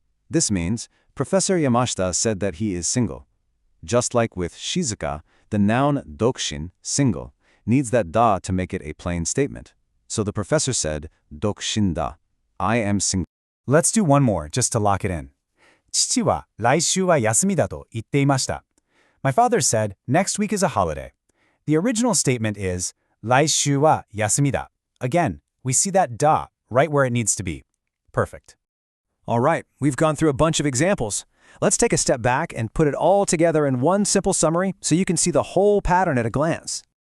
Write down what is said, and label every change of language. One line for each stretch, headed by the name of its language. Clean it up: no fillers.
English: This means Professor Yamashita said that he is single. Just like with Shizuka, the noun dokushin, single, needs that da to make it a plain statement. So the professor said,
Japanese: dokushin da,
English: I am single. Let's do one more just to lock it in.
Japanese: 父は来週は休みだと言っていました.
English: My father said, next week is a holiday. The original statement is,
Japanese: 来週は休みだ.
English: Again, we see that da right where it needs to be. Perfect. All right, we've gone through a bunch of examples. Let's take a step back and put it all together in one simple summary so you can see the whole pattern at a glance.